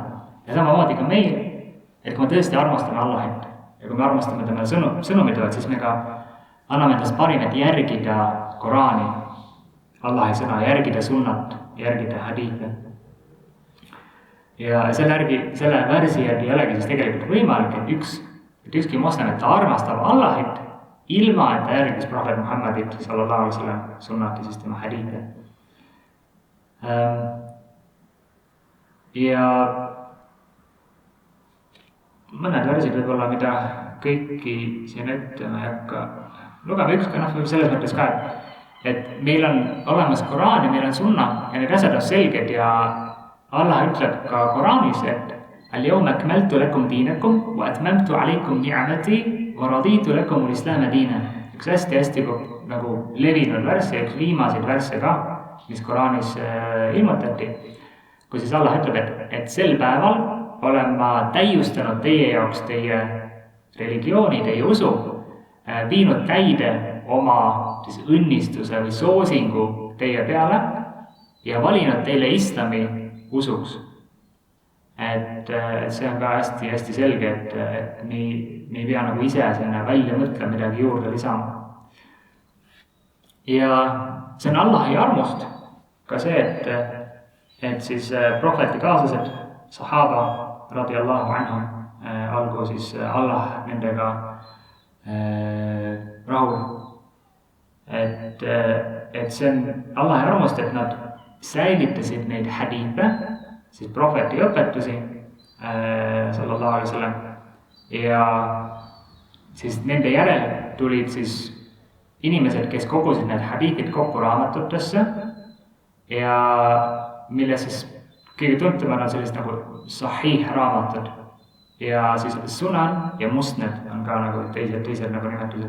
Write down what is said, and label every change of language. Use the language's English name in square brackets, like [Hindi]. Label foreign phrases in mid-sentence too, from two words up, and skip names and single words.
[Estonian] Ja samamoodi ka meil, et kui me tõesti armastame Allahit ja kui me armastame tema sõnumitood, siis me ka anname endast parim, et järgida Koraani, Allahi sõna, järgida sunnat, järgida hadiite. Ja selle värsi järgi ei olegi siis tegelikult võimalik, et ükski moslem, et ta armastab Allahit, ilma et ta järgis prohvet Muhammadit [Arabic] صلى الله عليه وسلم [Estonian] sunnati siis tema hadiite. Ja mõned värsid võib-olla, mida kõiki siin ette ma ei hakka lugema, ükskõik selles mõttes ka, et meil on olemas Koraan ja meil on sunna ja need asjad on selged ja Allah ütleb ka Koraanis, et [Arabic] اليوم أكملت لكم دينكم وأتممت عليكم نعمتي ورضيت لكم الإسلام دينا. [Estonian] Üks hästi nagu levinud värss ja üks viimaseid värsse ka, mis Koraanis ilmutati, kui siis Allah ütleb, et sel päeval olen ma täiustanud teie jaoks teie religiooni, teie usu, viinud täide oma siis õnnistuse või soosingu teie peale ja valinud teile islami usuks. Et see on ka hästi selge, et me ei pea nagu ise sinna välja mõtlema midagi juurde lisama. Ja see on Allahi armust ka see, et siis prohveti kaaslased, [Arabic] الصحابة رضي الله عنهم, [Estonian] algu siis Allah nendega rahul. Et see on Allahi armust, et nad säilitasid neid hadiite, siis prohveti õpetusi [Arabic] صلى الله عليه وسلم [Estonian] ja siis nende järel tulid siis inimesed, kes kogusid need hadiithid kokku raamatutesse ja mille siis kõige tuntumad on sellised nagu sahih raamatud ja siis sunan ja musnad on ka nagu teised nagu nimetused.